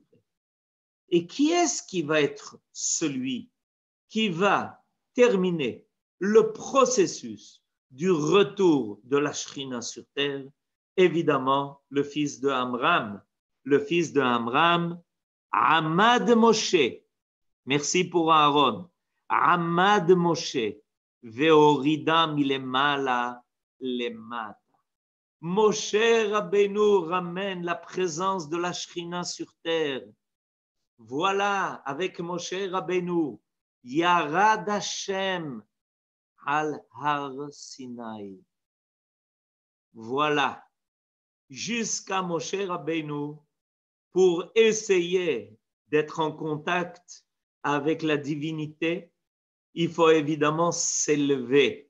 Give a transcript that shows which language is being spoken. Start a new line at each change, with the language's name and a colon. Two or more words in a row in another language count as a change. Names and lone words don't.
French: Et qui est-ce qui va être celui qui va terminer le processus du retour de la Shrina sur terre? Évidemment, le fils de Amram. Le fils de Amram,
Hebrew: עמד משה.
French: Merci pour Aaron.
Hebrew: עמד משה. והורידה מלמעלה למטה.
French: Moshe Rabbeinu ramène la présence de la Shrina sur terre. Voilà, avec Moshe Rabbeinu,
Hebrew: ירד השם על הר סיני.
French: Voilà, jusqu'à Moshe Rabbeinu, pour essayer d'être en contact avec la divinité, il faut évidemment s'élever.